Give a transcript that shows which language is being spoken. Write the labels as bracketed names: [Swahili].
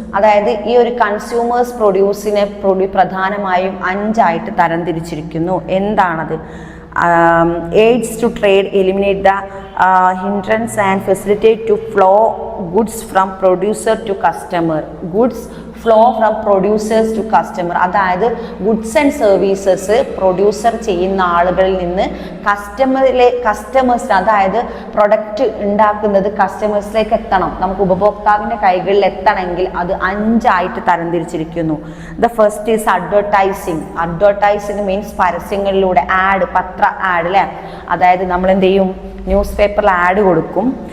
[Malayalam] അതായത് ഈ ഒരു കൺസ്യൂമേഴ്സ് പ്രൊഡ്യൂസിനെ പ്രധാനമായും 5 തരംതിരിച്ചിരിക്കുന്നു. എന്താണത്? [English] Aids to trade, eliminate the hindrance and facilitate to flow goods from producer to customer. Goods flow from producers to customer. [Malayalam] അതായത് goods and services producer ചെയ്യുന്ന ആളുകളിൽ നിന്ന് കസ്റ്റമേഴ്സിന്, അതായത് പ്രൊഡക്റ്റ് ഉണ്ടാക്കുന്നത് കസ്റ്റമേഴ്സിലേക്ക് എത്തണം, നമുക്ക് ഉപഭോക്താവിൻ്റെ കൈകളിൽ എത്തണമെങ്കിൽ അത് 5 തരംതിരിച്ചിരിക്കുന്നു. [English] The first is advertising. Advertising means [Malayalam] പരസ്യങ്ങളിലൂടെ, പത്ര ആഡ് അല്ലേ, അതായത് നമ്മൾ എന്ത് ചെയ്യും, ന്യൂസ് പേപ്പറിൽ ആഡ് കൊടുക്കും.